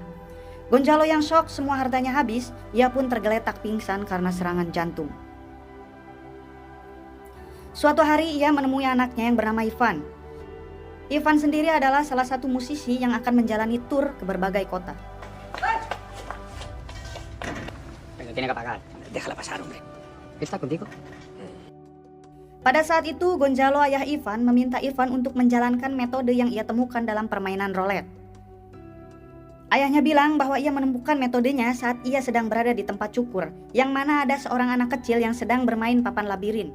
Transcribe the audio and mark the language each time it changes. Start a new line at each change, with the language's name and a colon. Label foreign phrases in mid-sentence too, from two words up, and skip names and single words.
Indonesian: Gonzalo yang shock semua hartanya habis, ia pun tergeletak pingsan karena serangan jantung. Suatu hari ia menemui anaknya yang bernama Ivan. Ivan sendiri adalah salah satu musisi yang akan menjalani tur ke berbagai kota.
Spanish: Pero tiene que pagar. Déjala pasar, hombre. ¿Qué está contigo?
Indonesian: Pada saat itu, Gonzalo ayah Ivan meminta Ivan untuk menjalankan metode yang ia temukan dalam permainan roulette. Ayahnya bilang bahwa ia menemukan metodenya saat ia sedang berada di tempat cukur, yang mana ada seorang anak kecil yang sedang bermain papan labirin.